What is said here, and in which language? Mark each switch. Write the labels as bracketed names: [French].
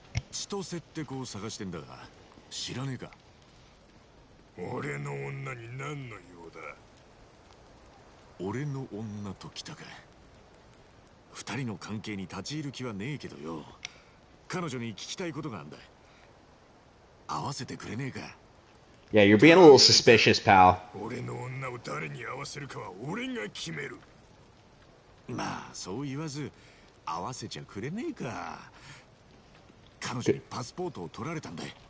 [Japanese] 千歳って子を探してんだが、知らねえか？俺の女に何の用だ？俺の女と来たか。二人の関係に立ち入る気はねえけどよ。彼女に聞きたいことがあんだ。合わせてくれねえか？ [English] Yeah, you're being a little suspicious, pal. [Japanese] 俺の女を誰に合わせるかは俺が決める。まあそう言わず合わせちゃくれねえか。彼女にパスポートを取られたんだ。